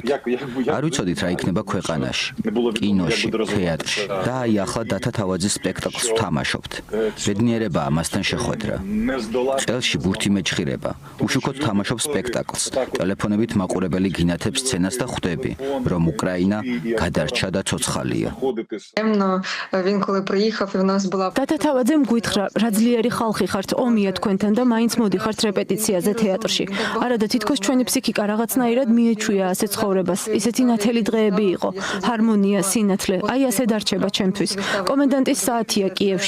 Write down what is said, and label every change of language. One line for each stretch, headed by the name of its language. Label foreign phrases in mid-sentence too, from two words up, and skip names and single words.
Georgian: არ ვიცოდით რა იქნება ქვეყანაში, კინოში, თეატრში. და აი ახლა დათა თავაძის სპექტაკლს ვთამაშობთ. ბედნიერება ამასთან შეხვედრა. წელში ბურთი მეჩხირება. უშუქოდ ვთამაშობ სპექტაკლს. ტელეფონებით მაყურებელი გინათებს სცენას და ხვდები, რომ უკრაინა გადარჩა და ცოცხალია.
Ukrainian: Він коли приїхав, і в нас була
Georgian: დათა თავაძემ გვითხრა, რა ძლიერი ხალხი ხართ, ომია თქვენთან და მაინც მოდიხართ რეპეტიციაზე თეატრში. არადა თითქოს ჩვენი ფსიქიკა რაღაცნაირად მიეჩვია ასე ცხოვრებას. ისეთი ნათელი დღეები იყო. ჰარმონია, სინათლე, აი ასე დარჩება ჩემთვის. კომენდანტის საათია კიევში.